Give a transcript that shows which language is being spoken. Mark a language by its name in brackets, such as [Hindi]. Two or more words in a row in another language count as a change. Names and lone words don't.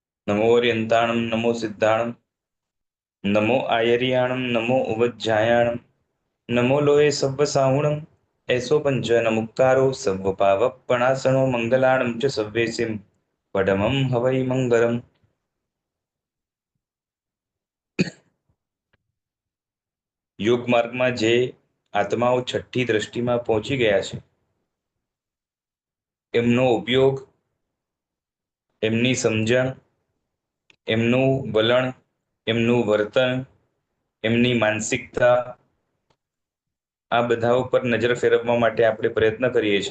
[Prakrit languages] नमो ओरियंताणम नमो सिद्धाणम नमो आयरियाणम नमो उवज्जायाणम नमो लोये सव्व साहुणम ऐसो पंचन मुक्तारो सव्व पावपणासनो मंगलाणम च सव्वेसिम पडमम हवै मंगलम। [Gujarati] યોગ માર્ગમાં જે આત્માઓ છઠ્ઠી દ્રષ્ટિમાં પહોંચી ગયા છે એમનો ઉપયોગ, એમની સમજણ, એમનું વલણ, એમનું વર્તન, એમની માનસિકતા, આ બધા ઉપર નજર ફેરવવા માટે આપણે પ્રયત્ન કરીએ છીએ.